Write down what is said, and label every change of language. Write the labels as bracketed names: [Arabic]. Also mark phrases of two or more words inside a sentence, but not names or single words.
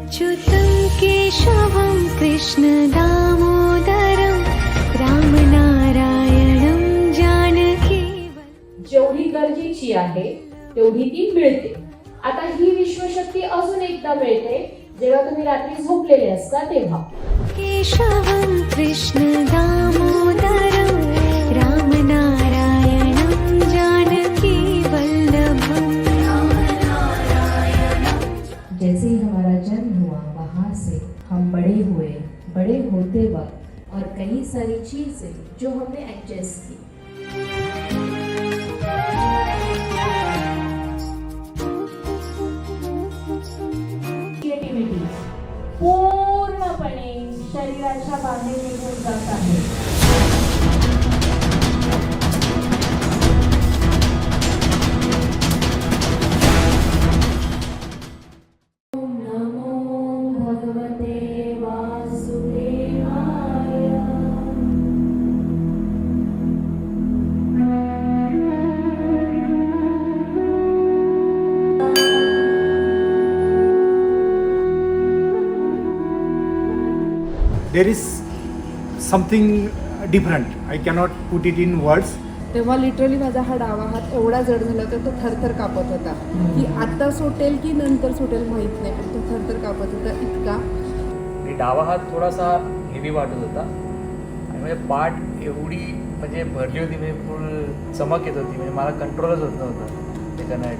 [Sanskrit] अच्युतं केशवं कृष्णदामोदरं रामनारायणं जानकी। [Marathi] जेवढी गरजेची आहे तेवढी ती मिळते। आता ही विश्वशक्ती अजून एकदा मिळते जेव्हा तुम्ही रात्री झोपलेले असता तेव्हा। [Sanskrit] केशवं कृष्णदामोदरं रामनारायणं जानकी वल्लभम्। [Hindi] जैसे ही हमारा जन्म हुआ वहाँ से हम बड़े हुए, बड़े होते वक्त और कई सारी चीजें जो हमने एडजस्ट की। [Marathi] क्रिएटिव्हिटी पूर्णपणे शरीराच्या बाहेर निघून जात आहे। [Sanskrit] ओम नमो भगवते वासुदेवाय। [English] There is something different. I cannot put it in words. [Marathi] तेव्हा लिटरली माझा हा डावा हात एवढा जड झाला होता, तो थरथर कापत होता की आता सुटेल की नंतर सुटेल माहीत नाही, पण तो थरथर कापत होता इतका. आणि डावा हात थोडासा हेवी वाटत होता आणि म्हणजे पाठ एवढी म्हणजे भरली होती, म्हणजे फुल चमक येत होती, म्हणजे मला कंट्रोलच होत नव्हतं ते करण्यासाठी.